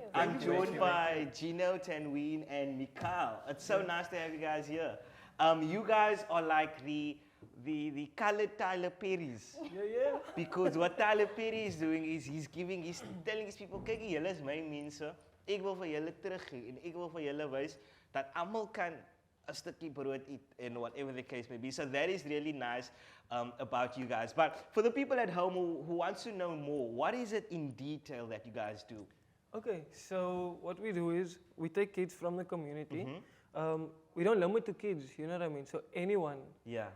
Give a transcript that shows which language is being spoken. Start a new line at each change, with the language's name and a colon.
English: I'm joined by Gino, Tanween, and Mikhail. It's so nice to have you guys here. You guys are like the colored Tyler Perry's. Yeah. Because what Tyler Perry is doing is he's telling his people,
Afrikaans: kyk, julle is my mense. Ek wil vir julle teruggee en ek wil vir julle wys dat almal kan 'n stukkie brood eat
English: and whatever the case may be. So that is really nice about you guys. But for the people at home who wants to know more, what is it in detail that you guys do? Okay, so what we do is we take kids from the community. We don't limit to kids, you know what I mean? So anyone, Yeah.